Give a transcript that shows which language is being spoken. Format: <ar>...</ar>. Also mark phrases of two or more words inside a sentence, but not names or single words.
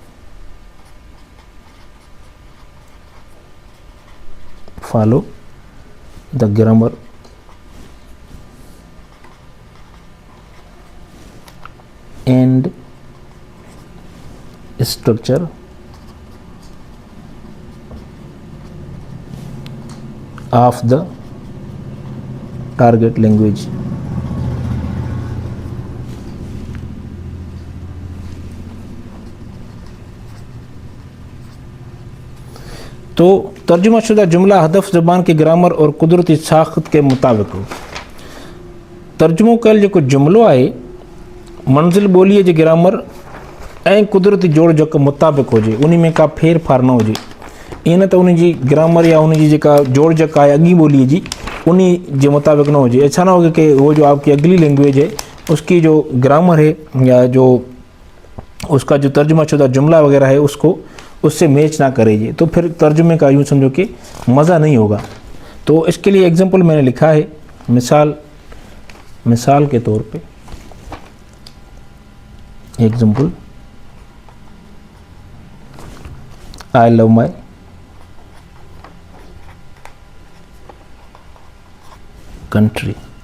<en>follow the grammar and structure of the target language।</en> <hi>तो तर्जुमाशुदा जुमला हदफ ज़बान के ग्रामर और कुदरती साख्त के मुताबिक हो।</hi> <sd>तर्जुमो कयल जेको जुमलो आहे मंज़िल ॿोलीअ जे ग्रामर ऐं कुदरती जोड़ जो मुताबिक हुजे, उन में का फेर फार न हुजे। इन त उन जी ग्रामर या उन जी जेका जोड़ जक आहे अॻी ॿोलीअ जी, उन जे मुताबिक न हुजे।</sd> <hi>ऐसा ना हो कि वो जो आपकी अगली लैंग्वेज है उसकी जो ग्रामर है या जो उसका जो तर्जुमाशुदा जुमला वगैरह है उसको उससे मैच ना करेगी, तो फिर तर्जुमे का यूँ समझो कि मज़ा नहीं होगा। तो इसके लिए एग्जाम्पल मैंने लिखा है, मिसाल के तौर पे एग्जाम्पल,</hi> <en>I love my country.</en>